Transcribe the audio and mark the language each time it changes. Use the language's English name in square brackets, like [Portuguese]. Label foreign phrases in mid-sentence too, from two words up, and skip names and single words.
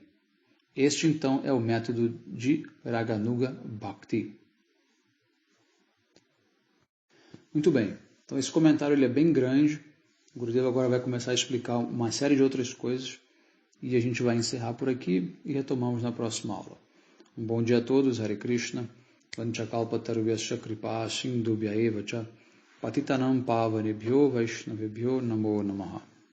[Portuguese] Este, então, é o método de Raganuga Bhakti. Muito bem. Então, esse comentário ele é bem grande. O Gurudeva agora vai começar a explicar uma série de outras coisas e a gente vai encerrar por aqui e retomamos na próxima aula. Um bom dia a todos. Hare Krishna. [Sanskrit] वाञ्छाकल्पतरुभ्यश्च कृपा सिन्धुभ्य एव च पतितानां पावनेभ्यो वैष्णवेभ्यो नमो नमः.